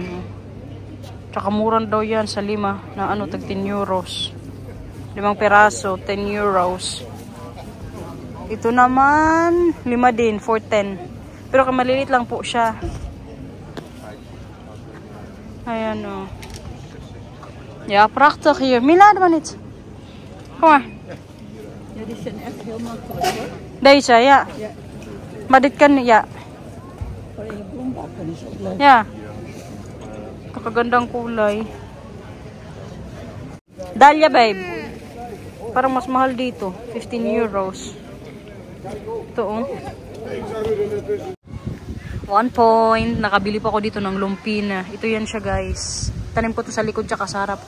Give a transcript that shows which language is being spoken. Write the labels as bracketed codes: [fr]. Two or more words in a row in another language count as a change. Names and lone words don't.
[tl] Tsaka murang daw yan sa 5 na tag 10 euros. 5 peraso, 10 euros. Ito naman, 5 din, 4.10. Pero maliliit lang po siya. Ayan o. [nl] Ja, prachtig hier. Mila, naman iets. Kom maar. Ja, die zijn echt heel makkelijk hoor. Deze, ja. Maar dit kan, ja. Voor in je bloembakken is ook leuk. [tl] Ja. Kakagandang kulay. Dahlia, babe. Parang mas mahal dito. 15 euros. Ito, oh. 1 point. Nakabili pa ako dito ng lumpina. Ito yan siya, guys. Tanim ko to sa likod tsaka sa harap.